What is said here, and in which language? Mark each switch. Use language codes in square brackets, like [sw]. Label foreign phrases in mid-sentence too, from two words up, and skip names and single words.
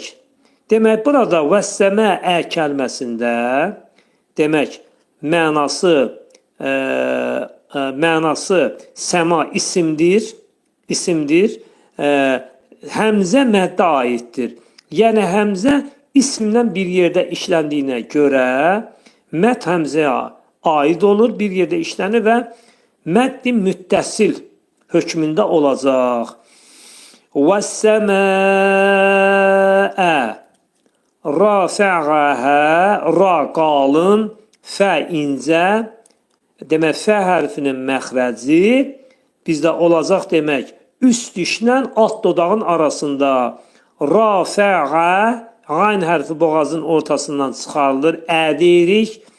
[az] Demək, burada vəs-səmə kəlməsində demək, mənası səma isimdir. Həmzə məddə aiddir. Yəni, həmzə ismdən bir yerdə işləndiyinə görə məd həmzəyə aid olur, bir yerdə işlənir və məddi müttəsil hökmündə olacaq. [ar] وَالسَّمَاءَ رَفَعَهَا [az] ra qalın, fə incə. Demək, fə hərfinin məxrəci bizdə olacaq demək, üst dişlə alt dodağın arasında. Rafəə, qayn hərfi boğazın ortasından çıxarılır, ədirik.